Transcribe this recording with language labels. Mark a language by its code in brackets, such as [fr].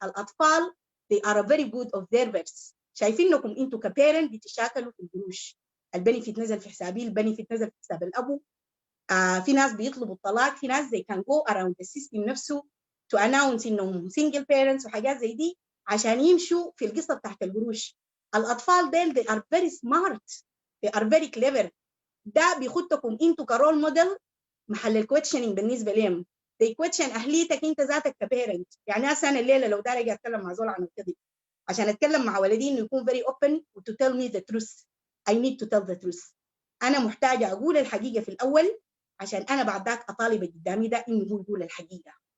[ar] الاطفال [en] they are a very good observers، [ar] شايفينكم انتم كبيرنت بتشاكلوا في القروش. البنفيت نزل في حسابي، البنفيت نزل في حساب الابو. في ناس بيطلبوا الطلاق، في ناس [en] they can go around the system [ar] نفسه [en] to announce [ar] انهم [en] single parents [ar] وحاجات زي دي عشان يمشوا في القصه بتاعت القروش. الاطفال ديل [en] they are very smart they are very clever. [ar] ده بيخدكم انتوا كرول موديل محل الكويشنينج بالنسبه لهم. [en] they question [ar] اهليتك انت ذاتك كبيرنت. يعني انا الليله لو داري اجي اتكلم مع زول عن الكذب عشان اتكلم مع ولدي انه يكون [en] very open to tell me the truth. I need to tell the truth. [ar] انا محتاجه اقول الحقيقه في الاول عشان انا بعد ذاك اطالب قدامي ده انه هو يقول الحقيقه.